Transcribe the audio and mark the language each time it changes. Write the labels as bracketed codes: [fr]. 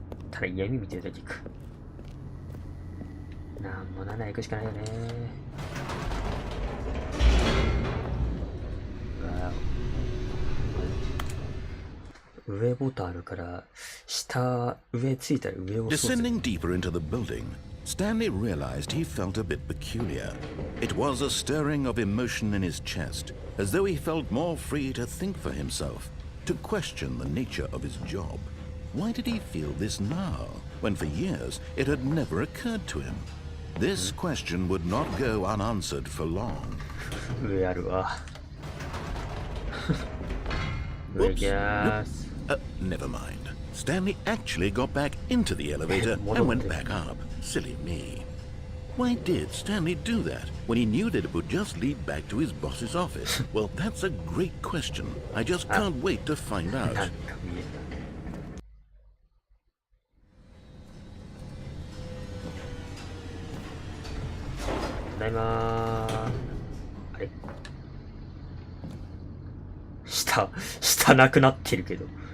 [ja] ただ闇見てるだけか。なんもならない行くしかないよね。上ボタンあるから、上ついたら上を押そうぜ。 [en] Descending deeper into the building, Stanley realized he felt a bit peculiar. It was a stirring of emotion in his chest, as though he felt more free to think for himself, to question the nature of his job. Why did he feel this now, when for years it had never occurred to him? This question would not go unanswered for long. [ja] 上あるわ。上行きます。 [en] Never mind. Stanley actually got back into the elevator and went back up. Silly me. Why did Stanley do that when he knew that it would just lead back to his boss's office? Well, that's a great question. I just can't wait to find out. [ja] なんか見えた。ただいまー。あれ下なくなってるけど。